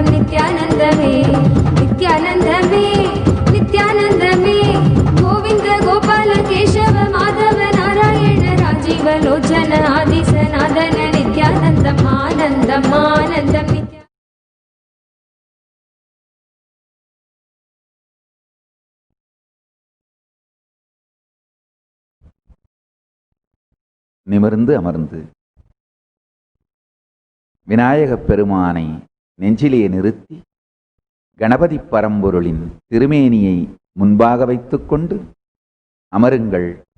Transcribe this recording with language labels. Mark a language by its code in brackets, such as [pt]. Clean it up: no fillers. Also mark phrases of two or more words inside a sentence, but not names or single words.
[sa] नित्यानन्दमे नित्यानन्दमे नित्यानन्दमे गोविन्द गोपाल केशव माधव नारायण राजीव लोचन आदि सनातन नित्यानन्दम् आनन्दम् आनन्दं नित्या [ta] நிமிர்ந்து அமர்ந்து விநாயகப் பெருமானை நெஞ்சிலே நிறுத்தி கணபதி பரம்பொருளின் திருமேனியை முன்பாக வைத்துக்கொண்டு அமருங்கள்.